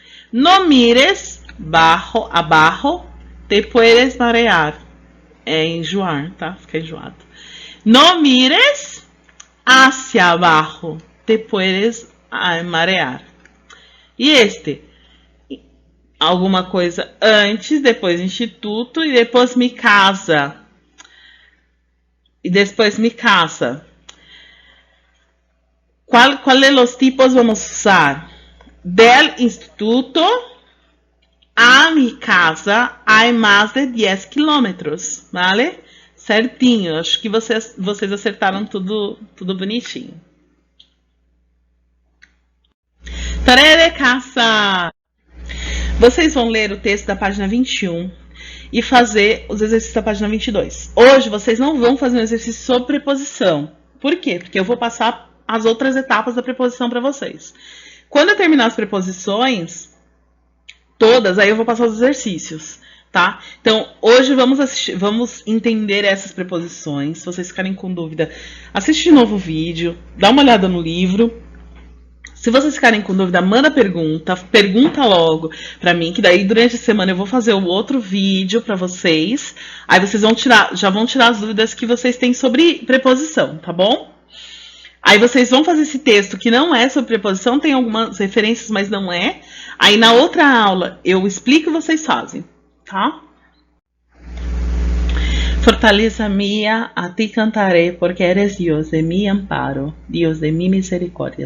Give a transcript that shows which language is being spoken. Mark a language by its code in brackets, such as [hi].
[es] No mires abajo, te puedes marear. [pt] É enjoar, tá? Fica enjoado. [es] No mires hacia abajo, te puedes marear. [pt] E este? Alguma coisa antes, depois instituto e depois mi casa. E depois mi casa. [es] ¿Cuál de los tipos vamos a usar? Del instituto a mi casa hay más de 10 kilómetros, ¿vale? [pt] Certinho, acho que vocês acertaram tudo bonitinho. Tarefa de casa. Vocês vão ler o texto da página 21 e fazer os exercícios da página 22. Hoje vocês não vão fazer um exercício sobre preposição. Por quê? Porque eu vou passar as outras etapas da preposição para vocês. Quando eu terminar as preposições todas, aí eu vou passar os exercícios, tá? Então, hoje vamos entender essas preposições. Se vocês ficarem com dúvida, assiste de novo o vídeo, dá uma olhada no livro. Se vocês ficarem com dúvida, manda pergunta logo para mim, que daí durante a semana eu vou fazer um outro vídeo para vocês. Aí vocês já vão tirar as dúvidas que vocês têm sobre preposição, tá bom? Aí vocês vão fazer esse texto que não é sobre preposição, tem algumas referências, mas não é. Aí na outra aula eu explico e vocês fazem, tá? [es] Fortaleza mía, a ti cantaré, porque eres Dios de mi amparo, Dios de mi misericordia.